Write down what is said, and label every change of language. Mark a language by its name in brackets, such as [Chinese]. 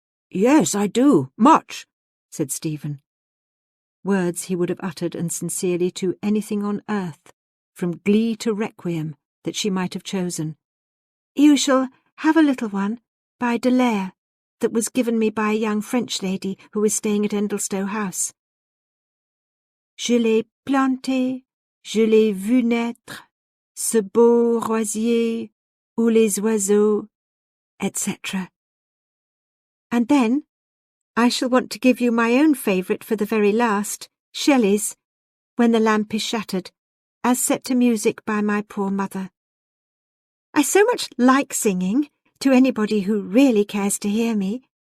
[English] "Yes, I do, much," said Stephen. Words he would have uttered and sincerely to anything on earth, from glee to requiem, that she might have chosen. "You shall have a little one by Dallaire that was given me by a young French lady who was staying at Endlestowe House. [French] Je l'ai planté, je l'ai vu naître, ce beau rosier où les oiseaux, etc. [English] And then I shall want to give you my own favourite for the very last, Shelley's When the Lamp is Shattered, as set to music by my poor mother. I so much like singing to anybody who really cares to hear me."